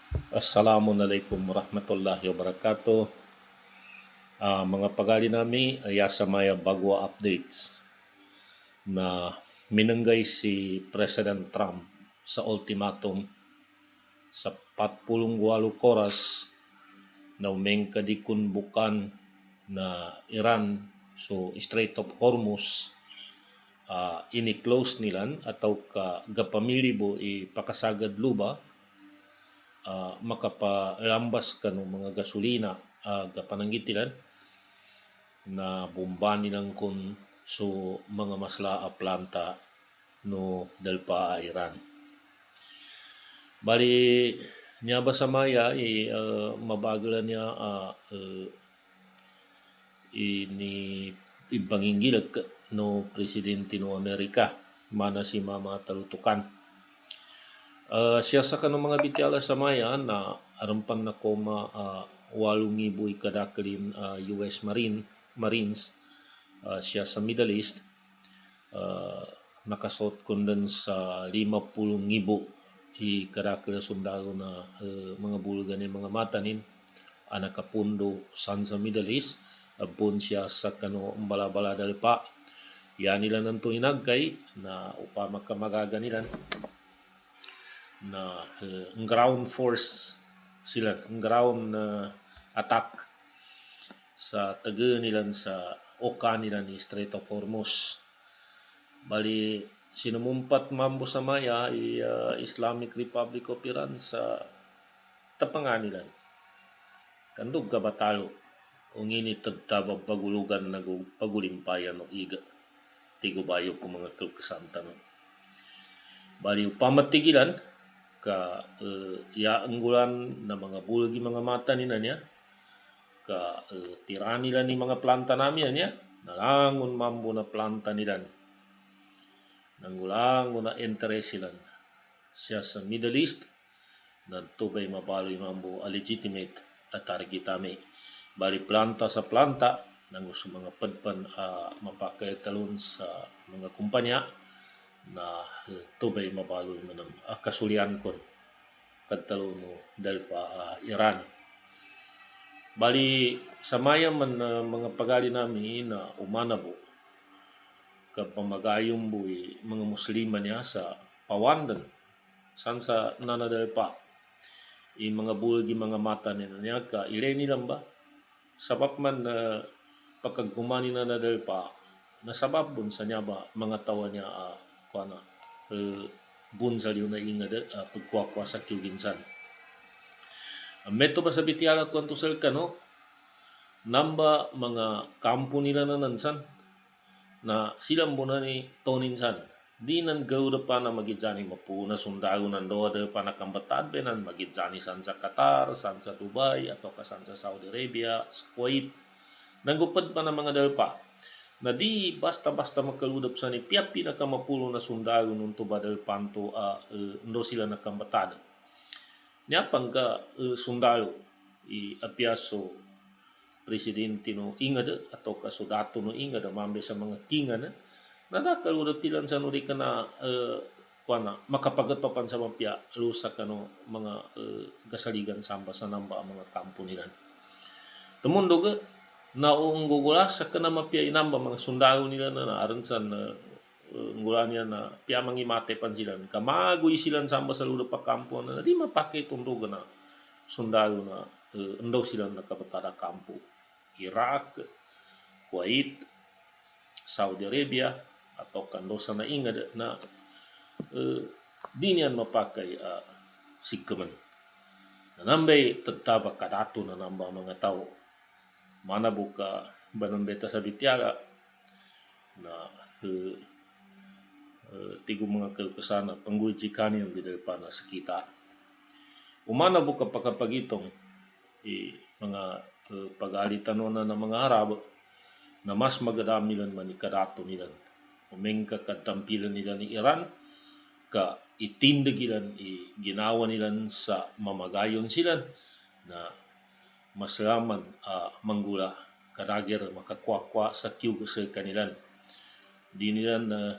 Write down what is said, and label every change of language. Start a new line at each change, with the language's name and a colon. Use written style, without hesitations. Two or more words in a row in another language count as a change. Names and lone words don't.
Arabic: Assalamualaikum warahmatullahi wabarakatuh.
Maguindanaon: Mga pagali nami ay sa maya bagwa updates na minenggay si President Trump sa ultimatum sa 48 oras na umengka di kunbukan na Iran so Strait of Hormuz ini-close nilan atau ka gapamilibo ipakasagad luba makapalambas ka ng mga gasolina gapananggitilan na bomba nilang kun so mga masla a planta no dalpa a Iran. Bali niya ba sa maya mabagalan niya ini ibanginggilag no presidente no Amerika mana si Mama Talutukan. Siya sa kanong mga bityala sa maya na arampan na koma 8,000 ikadakalin US Marines siya sa Middle East nakasot kundan sa 50,000 ikadakal sundalo na mga bulgan ni mga matanin anakapundo san sa Middle East abon siya sa kano balabala dalpa yan nila nanto inagkay na upama ka magaganilan na
English: ground force
Maguindanaon: sila
English: ground attack
Maguindanaon: sa taga nilan sa oka nila ni Strait of Hormuz. Bali sinumumpat mambo sa maya Islamic Republic of Iran sa tapangan nila. Kandog kabatalo ung ini tagtaba pagulugan na pagulimpayan no iga tigubayo ko mga kalkasanta no. Bali pamatigilan ka iaanggulan na mga bulgi mga mata ni niya ka tirani nila ni mga planta namin niya nalangon mambo na planta nila nanggulangon na interest sila siya sa Middle East na tubay mabaloy mambo a legitimate at targetami bali planta sa planta nang gusto mga padpan mapakay talon sa mga kumpanya na tubay mabaloy manang kasulian kon kadtalo no dahil pa Iran. Bali sa maya man mga pagali namin na umanabo kapamagayong buhi mga Musliman niya sa pawandan san sa nanadal pa mga bulgi mga mata niya ka ilay nilang ba sabab man na pagkagumani na nadal pa nasabab bun sa niya ba mga tawa niya kuana bunsal yun na ingada pagkwakwa sa kyuginsan. Meto ba sa bitiala kwanto sel kano namba mga kampo nila na nansan na silang muna ni Toninsan di nan gawda pa na magijani mapuna sundalo nan doa pa na kambatad benan magijani san sa Qatar, san sa Dubai atau kasan sa Saudi Arabia, sa Kuwait nanggupad pa na mga dalpa na di basta-basta makaludap sa ni piya pinakamapulo na sundalo nung tubadal panto ndo sila nakambatad. Niya pangka sundalo apiaso presidente no ingada atau kasudato no ingada mambe sa mga tinga na nadakaludap tilan sa nuri ka na kuana makapagatopan sa mapya lusa ka no mga gasaligan samba sa namba mga kampo nila. Tumundo ga naunggugula sa kana mapya inamba mga sundalo nila na naaran sa ngulan niya na piya mangimate pan sila kamagoy sila samba sa luda pa kampo na di mapake tunduga na sundalo na endo sila nakabatara kampo Iraq, Kuwait, Saudi Arabia atau kandosa na ingad na di niyan mapakai sigkaman nanambay tagtaba kadato na namba mga tao mana buka banambeta sa bityala na tigo mga kalkasana pangguijikani ang bidal pa na sa kita umana buka pakapagitong mga pag-alitan na ng mga Arab na mas magadami lang manikadato nila umengka katampilan nila ni Iran ka itindagilan ginawa nila sa mamagayon sila na maslaman manggula kadagir makakwakwa sa kiw sa kanilan di nila na